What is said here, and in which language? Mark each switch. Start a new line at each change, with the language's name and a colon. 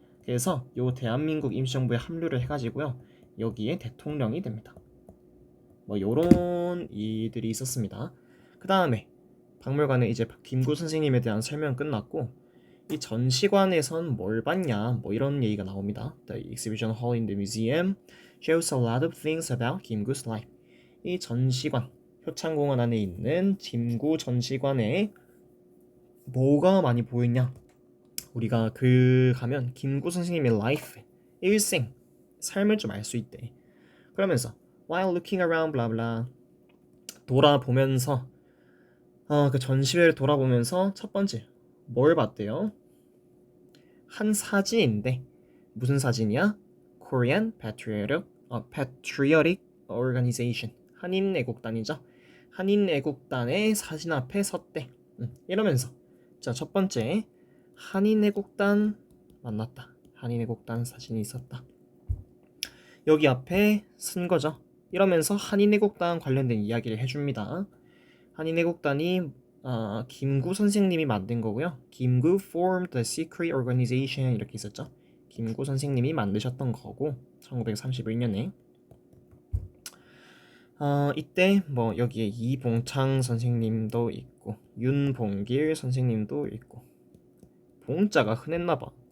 Korean: 그래서 요 대한민국 임시정부에 합류를 해가지고요, 여기에 대통령이 됩니다. 뭐 요런 일들이 있었습니다. 그 다음에 박물관에 이제 김구 선생님에 대한 설명 끝났고, 이 전시관에선 뭘 봤냐, 뭐 이런 얘기가 나옵니다.
English: The exhibition hall in the museum shows a lot of things about 김구's life.
Korean: 이 전시관, 효창공원 안에 있는 김구 전시관에 뭐가 많이 보였냐? 우리가 가면 김구 선생님의 life, 일생, 삶을 좀 알 수 있대. 그러면서
English: while looking around blah blah,
Korean: 돌아보면서 그 전시회를 돌아보면서 첫 번째 뭘 봤대요? 한 사진인데 무슨 사진이야?
English: Korean Patriotic Organization, 한인애국단이죠.
Korean: 한인애국단의 사진 앞에 섰대. 이러면서 자, 첫 번째 한인애국단 만났다. 한인애국단 사진이 있었다. 여기 앞에 쓴 거죠. 이러면서 한인애국단 관련된 이야기를 해줍니다. 한인애국단이 김구 선생님이 만든 거고요.
English: 김구 formed the secret organization
Korean: 이렇게 있었죠. 김구 선생님이 만드셨던 거고 1931년에 이때 뭐 여기에 이봉창 선생님도 있고 윤봉길 선생님도 있고, 봉자가 흔했나봐.